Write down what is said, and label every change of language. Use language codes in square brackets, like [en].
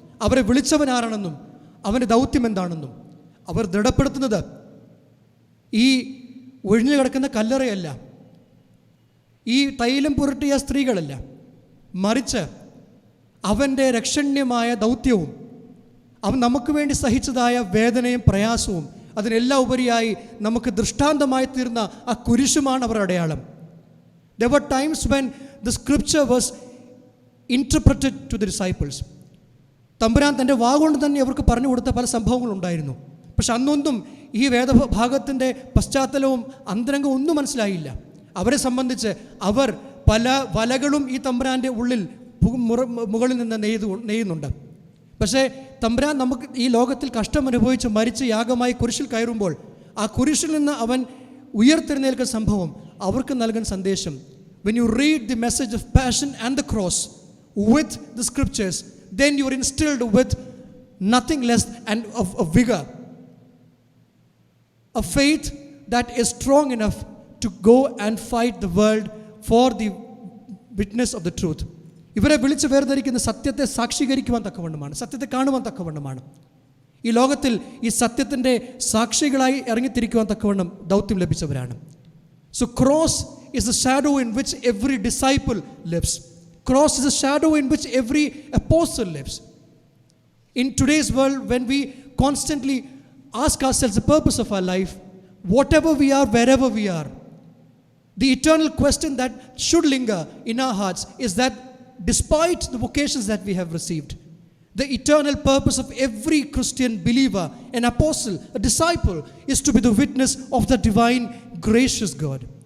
[ml] അവരെ വിളിച്ചവനാരാണെന്നും അവൻ്റെ ദൗത്യം എന്താണെന്നും അവർ ദൃഢപ്പെടുത്തുന്നത് ഈ ഒഴിഞ്ഞു കിടക്കുന്ന കല്ലറയല്ല, ഈ തൈലം പുരട്ടിയ സ്ത്രീകളല്ല, മറിച്ച് അവൻ്റെ രക്ഷണ്യമായ ദൗത്യവും അവൻ നമുക്ക് വേണ്ടി സഹിച്ചതായ വേദനയും പ്രയാസവും അതിനെല്ലാം ഉപരിയായി നമുക്ക് ദൃഷ്ടാന്തമായി തീർന്ന ആ കുരിശുമാണ് അവർ അടയാളം. [en] There were times when the scripture was interpreted to the disciples. [ml] തമ്പുരാൻ തൻ്റെ വാഗുകൊണ്ട് തന്നെ അവർക്ക് പറഞ്ഞു കൊടുത്ത പല സംഭവങ്ങളുണ്ടായിരുന്നു. പക്ഷെ അന്നൊന്നും ഈ വേദഭാഗത്തിൻ്റെ പശ്ചാത്തലവും അന്തരംഗവും ഒന്നും മനസ്സിലായില്ല. അവരെ സംബന്ധിച്ച് അവർ പല വലകളും ഈ തമ്പുരാൻ്റെ ഉള്ളിൽ മുകളിൽ നിന്ന് നെയ്യുന്നുണ്ട്. പക്ഷേ തമ്പുരാൻ നമുക്ക് ഈ ലോകത്തിൽ കഷ്ടം അനുഭവിച്ച് മരിച്ച് യാഗമായി കുരിശിൽ കയറുമ്പോൾ ആ കുരിശിൽ നിന്ന് അവൻ ഉയർത്തെഴുന്നേൽക്കുന്ന സംഭവം അവർക്ക് നൽകുന്ന സന്ദേശം, [en] when you read the message of passion and the cross with the scriptures, then you are instilled with nothing less and of vigor, a faith that is strong enough to go and fight the world for the witness of the truth. [ml] ഇവരെ വിളിച്ച് വേർതിരിക്കുന്ന സത്യത്തെ സാക്ഷീകരിക്കുവാൻ തക്കവണ്ണമാണ്, സത്യത്തെ കാണുവാൻ തക്കവണ്ണമാണ്. ഈ ലോകത്തിൽ ഈ സത്യത്തിൻ്റെ സാക്ഷികളായി ഇറങ്ങിത്തിരിക്കുവാൻ തക്കവണ്ണം ദൗത്യം ലഭിച്ചവരാണ്. [en] So cross is the shadow in which every disciple lives. Cross is a shadow in which every apostle lives. In today's world, when we constantly ask ourselves the purpose of our life, whatever we are, wherever we are, the eternal question that should linger in our hearts is that despite the vocations that we have received, the eternal purpose of every Christian believer, an apostle, a disciple, is to be the witness of the divine, gracious God.